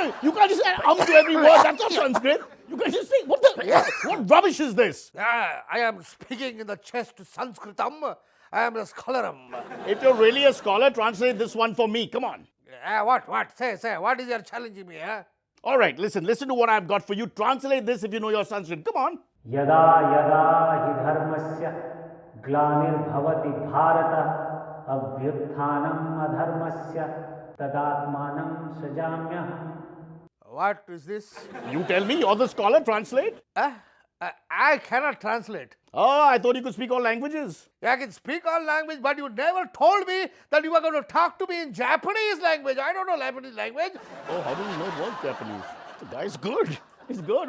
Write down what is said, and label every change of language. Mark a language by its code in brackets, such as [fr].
[en] You can't just say to every word. That's not Sanskrit. You can't just say, what rubbish is this? I am speaking in the chest Sanskritam. I am a scholar. If you're really a scholar, translate this one for me. Come on. What? Say. What is your challenging me, huh? All right, listen to what I've got for you. Translate this if you know your Sanskrit. Come on. [sa] यदा यदा हि धर्मस्य ग्लानिर्भवति Bharata अभ्युत्थानम् अधर्मस्य तदात्मानं सृजाम्यहम्. [en] What is this? You tell me, you're the scholar, translate. I cannot translate. Oh, I thought you could speak all languages. I can speak all language, but you never told me that you were going to talk to me in Japanese language. I don't know Japanese language. Oh, how do you know it was Japanese? The guy's good. He's good.